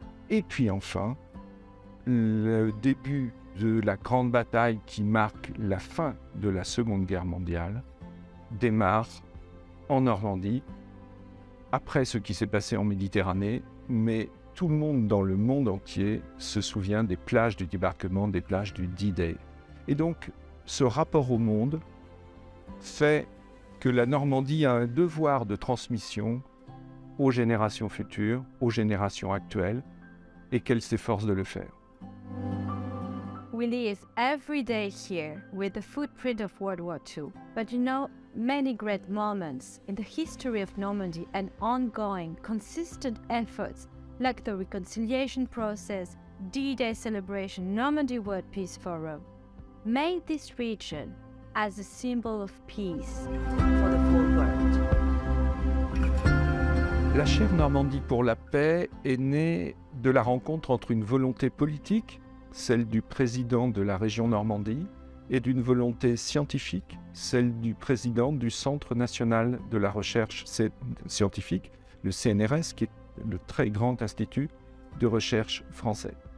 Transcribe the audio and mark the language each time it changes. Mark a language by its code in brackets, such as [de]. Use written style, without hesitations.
[fr] Et puis enfin, le début de la grande bataille qui marque la fin de la Seconde Guerre mondiale démarre en Normandie, après ce qui s'est passé en Méditerranée, mais tout le monde dans le monde entier se souvient des plages du débarquement, des plages du D-Day. Et donc, ce rapport au monde fait que la Normandie a un devoir de transmission aux générations futures, aux générations actuelles, et qu'elle s'efforce de le faire. [en] Willie is every day here with the footprint of World War II. But you know, many great moments in the history of Normandy and ongoing, consistent efforts like the reconciliation process, D-Day celebration, Normandy World Peace Forum, made this region as a symbol of peace for the whole world. [fr] La chaire Normandie pour la paix est née de la rencontre entre une volonté politique, celle du président de la région Normandie, et d'une volonté scientifique, celle du président du Centre national de la recherche scientifique, le CNRS, qui est le très grand institut de recherche français.